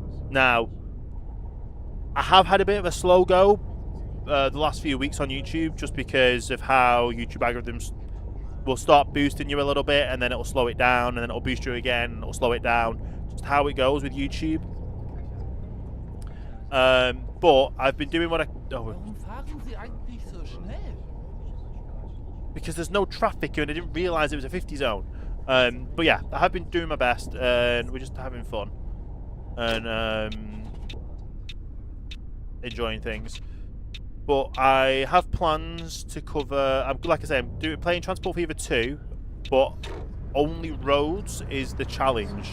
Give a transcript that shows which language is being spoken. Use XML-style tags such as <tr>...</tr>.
<en>Now, I have had a bit of a slow go the last few weeks on YouTube, just because of how YouTube algorithms will start boosting you a little bit, and then it'll slow it down, and then it'll boost you again, and it'll slow it down. Just how it goes with YouTube. But I've been doing what I...</en> <de>Warum fahren Sie eigentlich so schnell?</de> <en>Because there's no traffic and I didn't realise it was a 50 zone. But yeah, I have been doing my best and we're just having fun. And enjoying things. But I have plans to cover... like I say, I'm playing Transport Fever 2, but only roads is the challenge.</en>